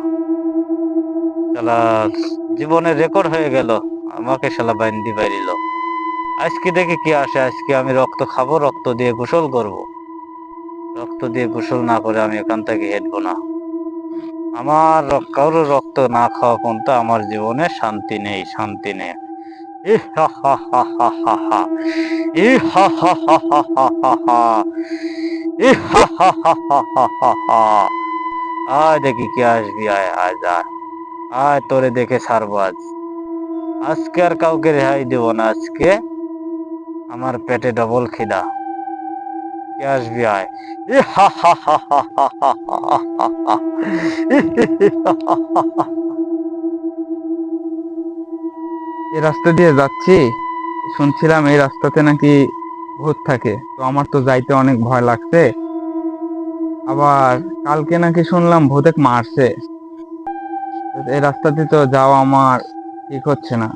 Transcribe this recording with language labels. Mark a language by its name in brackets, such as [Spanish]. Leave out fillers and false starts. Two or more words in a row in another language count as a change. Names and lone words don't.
[Bangla] শালা জীবনের রেকর্ড হয়ে গেল, আমাকে শালা বাইন্দি পাইল। আজকে দেখে কি আসে, আজকে আমি রক্ত খাবো, রক্ত দিয়ে গোসল করব। রক্ত দিয়ে গোসল না করে আমি এখান থেকে হেঁটবো না। আমার কারোর রক্ত না খাওয়া পর্যন্ত আমার জীবনে শান্তি নেই, শান্তি নেই। ইহ হা হা হা হা হা হা। ইহ হা হা হা হা হা হা হা। ইহ হা হা হা হা হা হা হা। আয় দেখি কি আসবি, আয় আয় যা। আয় তোরে দেখে ছাড়বো আজ। আজকে আর কাউকে রেহাই দেব না। আজকে আমার পেটে ডবল খিদা। কে আসবি আয়। ইহ হা হা হা হা হা হা হা হা হা। ইহ হি হি হা হা হা হা। এই রাস্তা দিয়ে যাচ্ছি, শুনছিলাম এই রাস্তাতে নাকি ভূত থাকে। তো আমার তো যাইতে অনেক ভয় লাগছে। আবার কালকে নাকি শুনলাম ভূতে মারছে। তো এই রাস্তাতে তো যাওয়া আমার ঠিক হচ্ছে না।